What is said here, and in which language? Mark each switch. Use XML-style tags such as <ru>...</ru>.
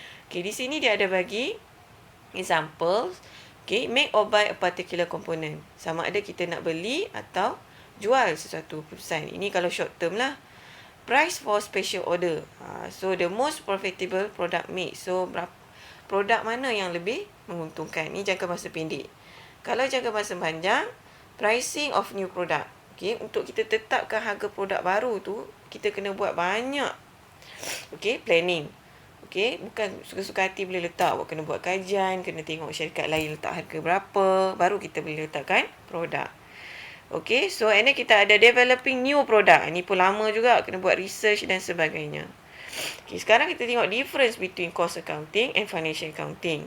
<ms>Okay, di sini dia ada bagi examples. Okay,</ms> <en>make or buy a particular component.</en> <ms>Sama ada kita nak beli atau jual sesuatu keputusan. Ini kalau</ms> <en>short term lah. Price for special order. So, the most profitable product mix.</en> <ms>So, produk mana yang lebih menguntungkan? Ini jangka masa pendek. Kalau jangka masa panjang,</ms> <en>pricing of new product.</en> <ms>Okay, untuk kita tetapkan harga produk baru tu, kita kena buat banyak. Okay, planning. Okay, bukan suka-suka hati boleh letak. Awak kena buat kajian, kena tengok syarikat lain letak harga berapa, baru kita boleh letakkan produk.</ms> <en>Okay, so and then kita ada developing new product.</en> <ms>Ini pun lama juga, kena buat research dan sebagainya.</ms> <en>Okay,</en> <ms>sekarang kita tengok</ms> <en>difference between cost accounting and financial accounting.</en>